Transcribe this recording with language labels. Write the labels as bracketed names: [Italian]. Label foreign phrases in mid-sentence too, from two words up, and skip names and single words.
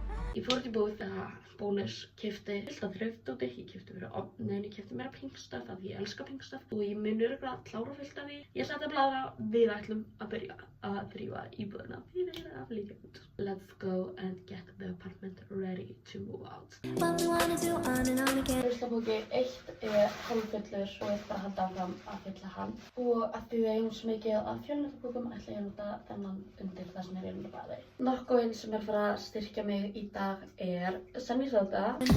[Icelandic] Ég fór út í búð þegar Bónus keypti fullt af þrifdóti. Ég keypti fyrir ofnin, ég keypti meira pinkstuff af því ég elska pinkstuff og ég mun örugglega klára fullt af því. Ég ætla að blaðra, við ætlum að byrja að þrífa íbúðina fyrir að flytja út. [English] Let's go and get the apartment ready to move out. [Icelandic] Ruslapóki 1 er hálffullur og ég bara halda áfram að fylla hann. Og að því við eigum svo mikið af fjölnotapókum ætla ég að nota þennan undir það sem er í baði. Nokkuð sem er fara að styrkja mig í dag er Sunny Soda.